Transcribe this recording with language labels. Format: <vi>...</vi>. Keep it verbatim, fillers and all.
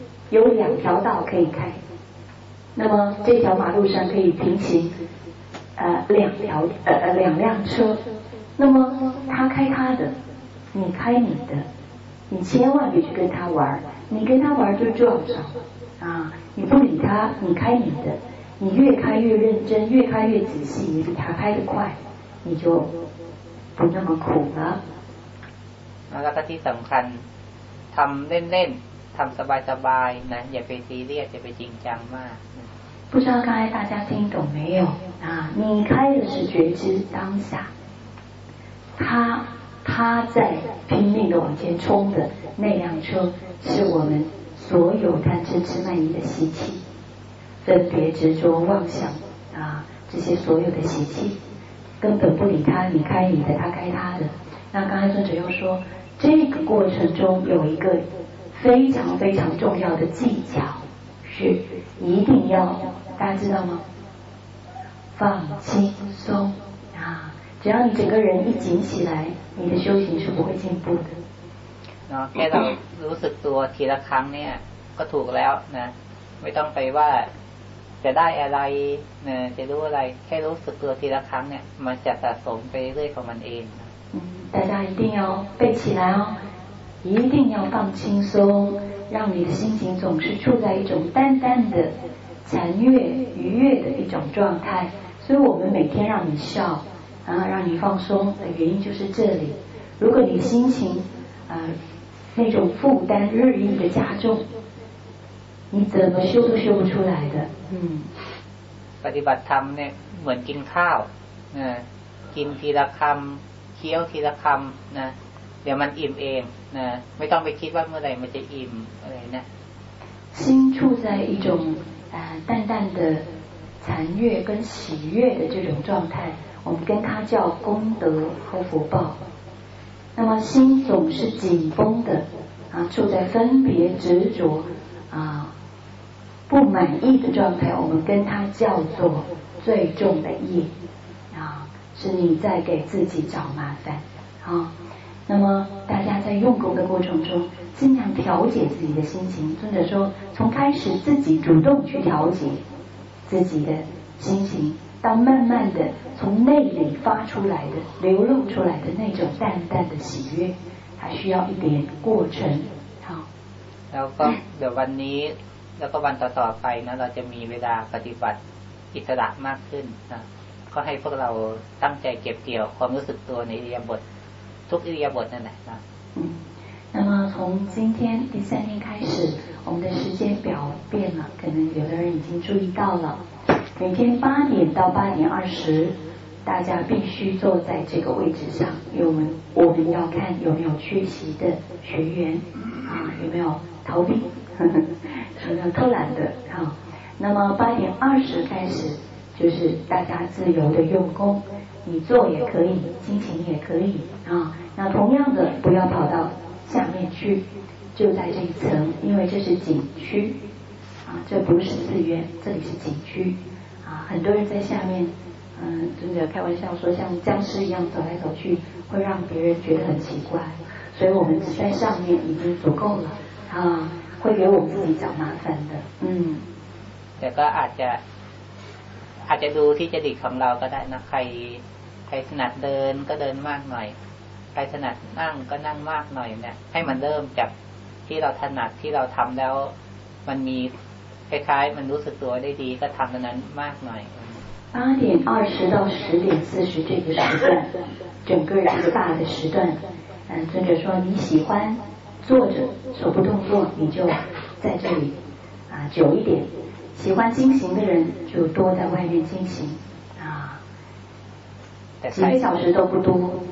<zh>有两条道可以开那么这条马路上可以平行啊、呃、两条呃两辆车那么他开他的你开你的你千万别去跟他玩你跟他玩就撞上啊！你不理他你开你的你越开越认真越开越仔细你比他开得快你就不那么苦了</zh> <th>แล้วก็ที่สำคัญทำเล่นๆทำสบายๆนะอย่าไปซีเรียสอย่าไปจริงจังมาก</th> <zh>不知道刚才大家听懂没有啊？你开的是觉知当下他他在拼命的往前冲的那辆车是我们所有贪嗔痴慢疑的习气分别执着妄想啊，这些所有的习气根本不理他你开你的他开他的那刚才尊者又说这个过程中有一个非常非常重要的技巧是一定要大家知道吗放轻松啊只要你整个人一紧起来你的修行是不会进步的</zh> <th>เนาะแค่เรารู้สึกตัวทีละครั้งเนี่ยก็ถูกแล้วนะไม่ต้องไปว่าจะได้อะไรนะจะรู้อะไรแค่รู้สึกตัวทีละครั้งเนี่ยมันจะสะสมไปเรื่อยของมันเอง</th> <zh>嗯，大家一定要背起来哦，一定要放轻松，让你的心情总是处在一种淡淡的禅悦愉悦的一种状态。所以我们每天让你笑，然后让你放松的原因就是这里。如果你心情呃那种负担日益的加重，你怎么修都修不出来的。嗯，</zh> <th>ปฏิบัติธรรมเนี่ยเหมือนกินข้าวนะกินทีละคำเคี้ยวทีละคำนะเดี๋ยวมันอิ่มเองนะไม่ต้องไปคิดว่าเมื่อไหร่มันจะอิ่มอะไรนะ</th> <zh>心处在一种呃淡淡的禅悦跟喜悦的这种状态，我们跟它叫功德和福报。那么心总是紧绷的啊，处在分别执着啊不满意的状态，我们跟它叫做最重的业啊，是你在给自己找麻烦啊。那么大家在用功的过程中，尽量调节自己的心情，或者说从开始自己主动去调节自己的心情，到慢慢的从内里发出来的流露出来的那种淡淡的喜悦，它需要一点过程。好，</zh> <th>แล้วก็เดี๋ยววันนี้แล้วก็วันต่อๆไปนะเราจะมีเวลาปฏิบัติอิสระมากขึ้นนะก็ให้พวกเราตั้งใจเก็บเกี่ยวความรู้สึกตัวในอิริยาบถทุกอิริยาบถนั่นแหละนะ</th> <zh>嗯，那么从今天第三天开始，我们的时间表变了，可能有的人已经注意到了。每天八点到八点二十，大家必须坐在这个位置上，因为我们我们要看有没有缺席的学员啊，有没有逃避，呵呵有没有偷懒的啊。那么八点二十开始，就是大家自由的用功，你坐也可以，心情也可以啊。那同样的，不要跑到下面去，就在这一层，因为这是景区啊，这不是寺院，这里是景区啊。很多人在下面，嗯，尊者开玩笑说像僵尸一样走来走去，会让别人觉得很奇怪。所以我们在上面已经足够了啊，会给我们自己找麻烦的。嗯，</zh> <th>แต่ก็อาจจะอาจจะดูที่จริตของเราก็ได้นะใครใครถนัดเดินก็เดินมากหน่อยใครถนัดนั่งก็นั่งมากหน่อยเนี่ยให้มันเริ่มจากที่เราถนัดที่เราทำแล้วมันมีคล้ายๆมันรู้สึกตัวได้ดีก็ทำตรงนั้นมากหน่อย</th> <zh>八点二十到十点四十这个时段，整个这个大的时段，嗯，尊者说你喜欢坐着手不动作，你就在这里啊久一点；喜欢精行的人就多在外面精行啊，几个小时都不多。</zh>